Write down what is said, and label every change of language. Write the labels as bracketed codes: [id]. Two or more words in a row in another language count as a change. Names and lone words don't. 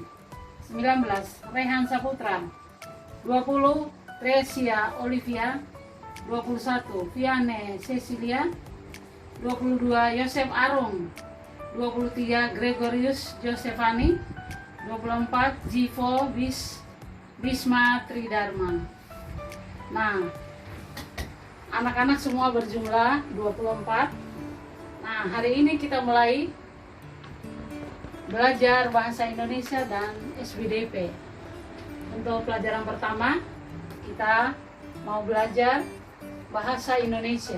[id] 19. Rehan Saputra. 20. Tresia Olivia. 21. Viane Cecilia. 22. Yosef Arung. 23. Gregorius Josefani. 24. Jivo Bisma Tridharma. Nah, anak-anak semua berjumlah 24. Nah, hari ini kita mulai belajar bahasa Indonesia dan SBDP. Untuk pelajaran pertama, kita mau belajar bahasa Indonesia.